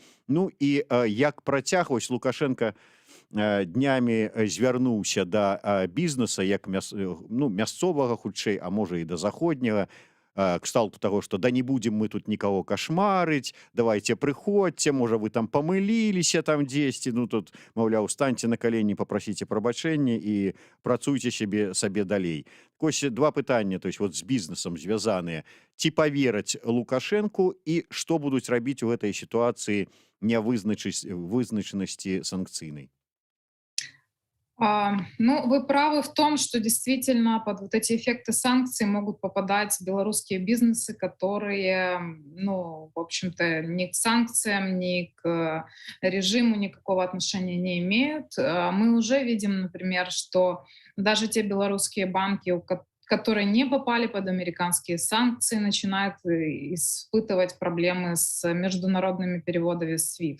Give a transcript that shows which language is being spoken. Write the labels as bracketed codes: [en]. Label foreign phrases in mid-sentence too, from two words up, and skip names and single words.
[be] Ну і як працягваць Лукашенко днямі звярнуўся да бізнеса як мясцовага хутчэй, а можа і да заходняга, кшталту таго, што да не будзем мы тут нікаго кашмарыць, давайте прыходзьце, можа вы там памыліліся там дзесьці, тут, маўляў, станьце на калені, папрасіце прабачэння і працуйце сабе далей. Вось два пытання, [ru] то есть вот [be] з бізнесам звязаныя. Ці павераць Лукашенку і што будуць рабіць у гэтай сітуацыі вызначанасці санкцыйнай? [ru] Ну, вы правы в том, что действительно под вот эти эффекты санкций могут попадать белорусские бизнесы, которые, ну, в общем-то, ни к санкциям, ни к режиму никакого отношения не имеют. Мы уже видим, например, что даже те белорусские банки, которые не попали под американские санкции, начинают испытывать проблемы с международными переводами SWIFT.